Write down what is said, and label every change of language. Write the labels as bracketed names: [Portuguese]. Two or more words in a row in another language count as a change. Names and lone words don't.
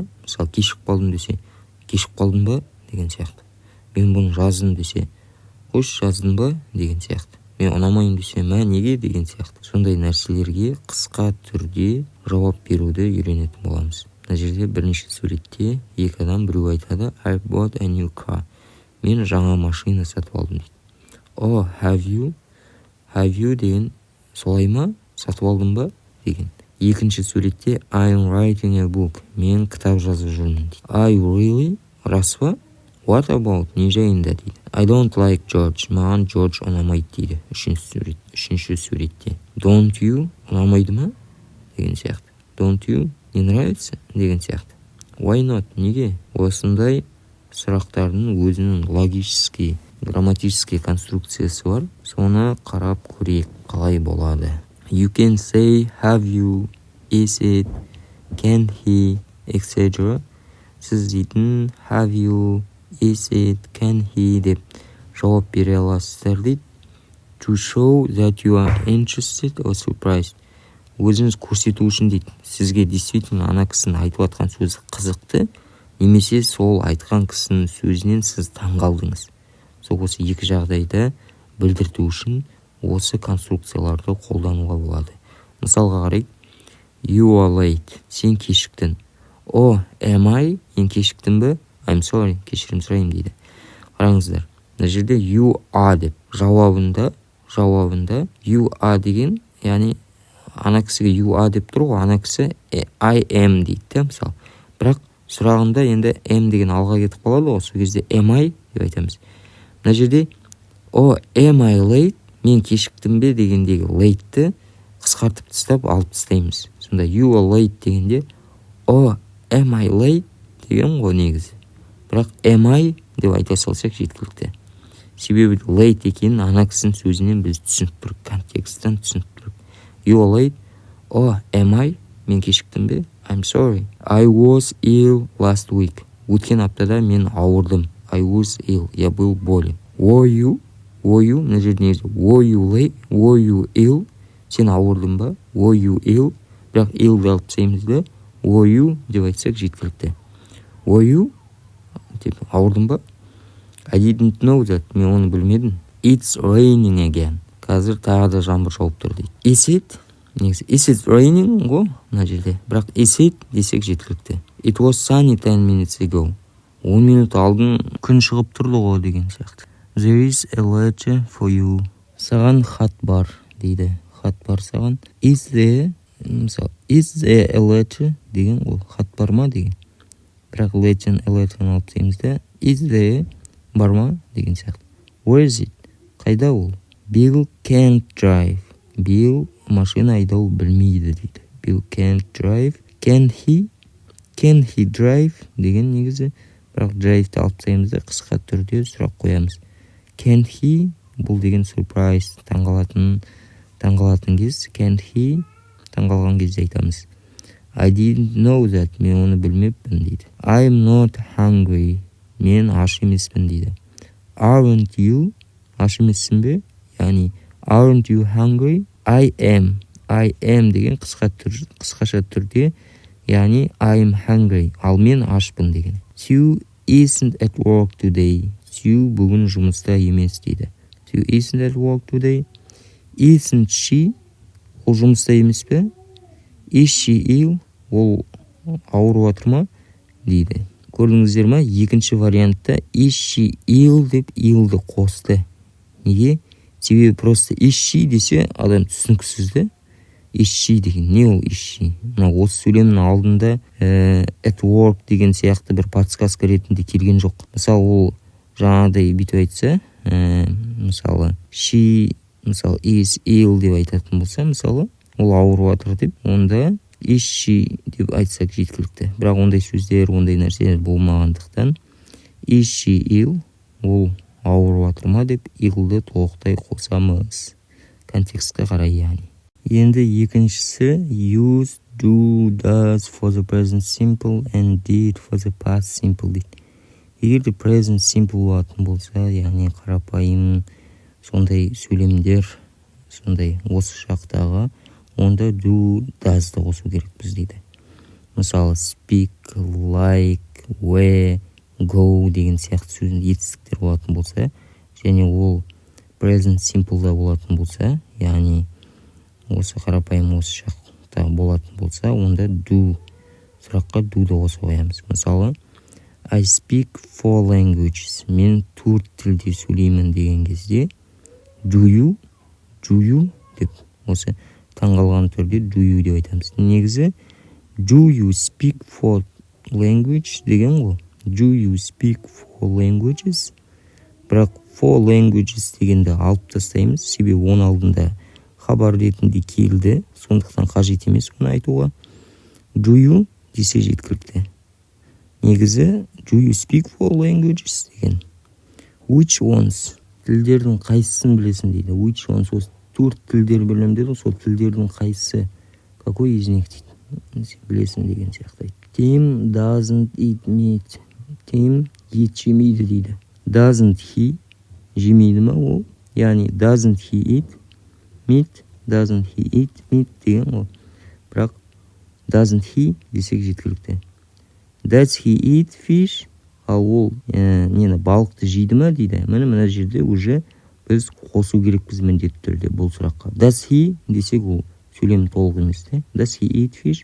[Kazakh] Мысалы, кешіп қалдым десе, кешіп қалдың ба деген сияқты. Мен бұны жаздым десе, қош жаздың ба деген сияқты. Мен ұнамайын десе, мә неге деген сияқты. Сондай нәрселерге қысқа түрде жауап беруді үйренетін боламыз. Мына жерде бірінші суретте екі адам біреу айтады, [English] I bought a new car. [Kazakh] Мен жаңа машина сатып алдым дейді. [English] Oh, have you [Kazakh] деген солай ма? Сатып алдым ба деген. Екінші суретте [English] I'm writing a book. [Kazakh] Мен кітап жазып жүрмін дейді. [English] I really? [Kazakh] Рас па? [English] What about? [Kazakh] Не жайында дейді. [English] I don't like George. [Kazakh] Маған George ұнамайды дейді. Үшінші суретте. [English] Don't you? [Kazakh] Ұнамайды ма? Деген сияқты. [English] Don't you? [Russian] Не нравится? [Kazakh] Деген сияқты. [English] Why not? [Kazakh] Неге? Осындай сұрақтардың өзінің [Russian] логический, грамматический [Kazakh] конструкциясы бар. Соны қарап көрейік, қалай болады. [English] You can say, have you, is it, can he, etc. [Kazakh] Сіз дейтін [English] have you, is it, can he [Kazakh] деп жауап бере аласыздар дейді. [English] To show that you are interested or surprised. [Kazakh] Өзіңіз көрсету үшін дейді. Сізге действительно ана кісінің айтып атқан сөзі қызықты, немесе сол айтқан кісінің сөзінен сіз таңғалдыңыз. Сол осы екі жағдайда білдірту үшін осы конструкцияларды қолдануға болады. Мысалға қарайық. [English] You are late. [Kazakh] Сен кешіктің. [English] Oh, am I? [Kazakh] Мен кешіктім бе? [English] I'm sorry. [Kazakh] Кешірім сұраймын дейді. Қараңыздар. Мына жерде [English] you are [Kazakh] деп жауабында [English] you are [Kazakh] деген, яғни ана кісіге [English] you are [Kazakh] деп тұр ғой, ана кісі [English] I am [Kazakh] дейді, мысалы. Бірақ сұрағында енді am деген алға кетіп қалады ғой, сол кезде [English] am I [Kazakh] деп айтамыз. Мына жерде [English] oh, am I late? [Kazakh] Мен кешіктім бе дегендегі late'ті қысқартып тастап алып тастаймыз. Сонда [English] you are late [Kazakh] дегенде [English] oh, am I late [Kazakh] деген ғой негізі. Бірақ [English] am I [Kazakh] деп айта салсақ жеткілікті. Себебі late екенін ана кісінің сөзінен біз түсініп тұрып, контекстен түсініп тұрып. [English] You are late. Oh, am I? [Kazakh] Мен кешіктім бе? [English] I'm sorry. I was ill last week. [Kazakh] Өткен аптада мен ауырдым. [English] I was ill. [Russian] Я был болен. [English] Were you? [Kazakh] Мына жерде негізі [English] were you late? Were you ill? [Kazakh] Сен ауырдың ба? [English] Were you ill? [Kazakh] Бірақ ill деп алып тастаймыз да. [English] Were you [Kazakh] деп айтсақ жеткілікті. [English] Were you? [Kazakh] Деп ауырдың ба? [English] I didn't know that. [Kazakh] Мен оны білмедім. [English] It's raining again. [Kazakh] Қазір тағы да жаңбыр жауып тұр дейді. [English] Is it? [Kazakh] Негізі [English] is it raining [Kazakh] ғой мына жерде. Бірақ [English] is it [Kazakh] десек жеткілікті. [English] It was sunny 10 minutes ago. [Kazakh] 10 минут алдын күн шығып тұрды ғой деген сияқты. [English] There is a letter for you. [Kazakh] Саған хат бар дейді. Хат бар саған. [English] Is there a letter [Kazakh] деген ол хат бар ма деген. Бірақ letter'ын алып тастаймыз да. [English] Is there [Kazakh] бар ма деген сияқты. [English] Where is it? [Kazakh] Қайда ол? [English] Bill can't drive. [Kazakh] Bill машина айдау білмейді дейді. [English] Bill can't drive. Can he drive [Kazakh] деген негізі. Бірақ drive'ті алып тастаймыз да қысқа түрде сұрақ қоямыз. [English] Can he? [Kazakh] Бұл деген surprise. Таңғалатын кез. [English] Can he? [Kazakh] Таңғалған кезде айтамыз. [English] I didn't know that. [Kazakh] Мен оны білмеппін дейді. [English] I'm not hungry. [Kazakh] Мен аш емеспін дейді. [English] Aren't you? [Kazakh] Аш емессің бе? Яғни [English] aren't you hungry? I am [Kazakh] деген қысқаша түрде, яғни [English] I'm hungry. [Kazakh] Ал мен ашпын деген. [English] Sue isn't at work today. [Kazakh] Sue бүгін жұмыста емес дейді. [English] Sue isn't at work today. Isn't she? [Kazakh] Ол жұмыста емес пе? [English] Is she ill? [Kazakh] Ол ауырып жатыр ма? дейді. Көрдіңіздер ма? Екінші вариантта [English] is she ill [Kazakh] деп ill'ді қосты. Неге? Себебі просто [English] is she [Kazakh] десе адам түсініксіз де. [English] Is she [Kazakh] деген не ол [English] is she? [Kazakh] Мына осы сөйлемнің алдында [English] at work [Kazakh] деген сияқты бір подсказка ретінде келген жоқ. Мысалы ол жаңағыдай бүйтіп айтса, мысалы she, мысалы [English] is ill [Kazakh] деп айтатын болса, мысалы ол ауырып жатыр деп, онда [English] is she [Kazakh] деп айтсақ жеткілікті. Бірақ ондай сөздер, ондай нәрселер болмағандықтан [English] is she ill, [Kazakh] ол ауырып жатыр ма деп ill'ды толықтай қосамыз. Контекстке қарай яғни. Енді екіншісі [English] use do, does for the present simple and did for the past simple [Kazakh] дейді. Егер де [English] present simple [Kazakh] болатын болса, яғни қарапайым сондай сөйлемдер, сондай осы шақтағы, онда do, does'ды қосу керекпіз дейді. Мысалы [English] speak, like, wear, go [Kazakh] деген сияқты сөздің етістіктер болатын болса, және ол [English] present simple'да [Kazakh] болатын болса, яғни осы қарапайым осы шақта болатын болса, онда do, сұраққа do'ды қосып қоямыз. Мысалы [English] I speak 4 languages. [Kazakh] Мен 4 тілде сөйлеймін деген кезде [English] do you [Kazakh] деп осы таңғалған түрде [English] do you [Kazakh] деп айтамыз. Негізі [English] do you speak 4 language [Kazakh] деген ғой. [English] Do you speak 4 languages? [Kazakh] Бірақ [English] 4 languages [Kazakh] дегенді алып тастаймыз, себебі оның алдында хабар ретінде келді, сондықтан қажет емес оны айтуға. [English] Do you [Kazakh] десе жеткілікті. Негізі [English] do you speak 4 languages [Kazakh] деген. [English] Which ones? [Kazakh] Тілдердің қайсысын білесің дейді. [English] Which ones? [Kazakh] Осы 4 тілдер білем деді, сол тілдердің қайсысы? [Russian] Какой из них [Kazakh] дейді. Білесің деген сияқты. [English] Tim doesn't eat meat. Tim [Kazakh] ет жемейді дейді. [English] Doesn't he [Kazakh] жемейді ма ол? Яғни [English] doesn't he eat meat? Doesn't he eat meat [Kazakh] деген ол. Бірақ [English] doesn't he [Kazakh] десек жеткілікті. [English] Does he eat fish? [Kazakh] Ал ол балықты жейді ма дейді. Мына жерде уже біз қосу керекпіз міндетті түрде бұл сұраққа. [English] Does he [Kazakh] десек ол сөйлем толық емес те. [English] Does he eat fish?